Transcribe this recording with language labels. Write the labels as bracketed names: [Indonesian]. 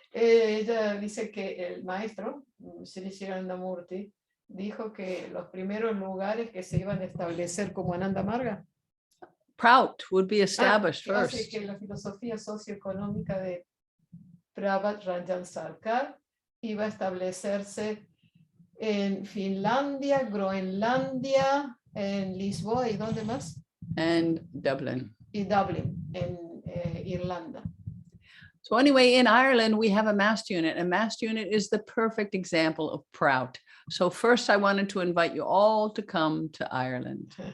[Spanish] Ella dice que el maestro, Sri Anandamurti, dijo que los primeros lugares que se iban a establecer como Anandamarga, [English] Prout would be established first. [Spanish] Así que la filosofía socioeconómica de Prabhat Ranjan Sarkar iba a establecerse en Finlandia, Groenlandia, en Lisboa y ¿dónde más? [English] And Dublin. [Spanish] Y Dublin, en Irlanda. [English] So anyway, in Ireland, we have a mast unit. A mast unit is the perfect example of Prout. So first I wanted to invite you all to come to Ireland.